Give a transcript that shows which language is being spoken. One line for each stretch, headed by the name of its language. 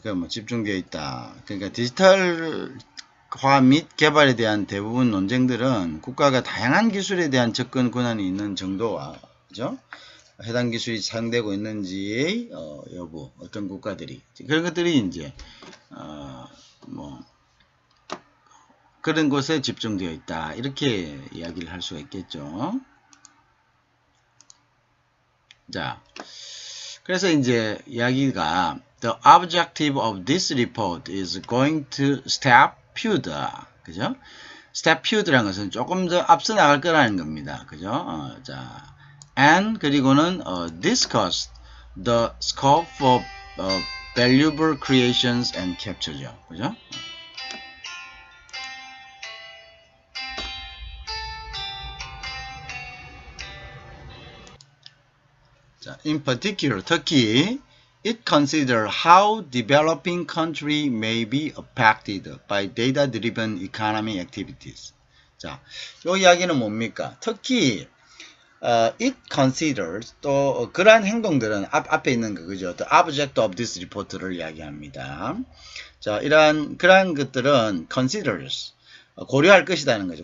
Korean: 그 뭐 집중되어 있다. 그러니까 디지털화 및 개발에 대한 대부분 논쟁들은 국가가 다양한 기술에 대한 접근 권한이 있는 정도와 그죠? 해당 기술이 사용되고 있는지의 여부, 어떤 국가들이 그런 것들이 이제 뭐 그런 곳에 집중되어 있다. 이렇게 이야기를 할 수가 있겠죠. 자, 그래서 이제 이야기가
English: The objective of this report is going to step further.
Korean: 그죠?
English: step further
Korean: 라는 것은 조금 더 앞서 나갈 거라는 겁니다. 그죠?
English: 자, and
Korean: 그리고는
English: discuss the scope for valuable creations and capture죠.
Korean: 그죠?
English: 자, in particular, 특히 it considers how developing country may be affected by data-driven economy activities.
Korean: 자, 요 이야기는 뭡니까? 특히
English: it considers
Korean: 또 그러한 행동들은 앞에 있는 거 그죠?
English: The object of this report를
Korean: 이야기합니다. 자, 그러한 것들은 considers 고려할 것이라는 거죠.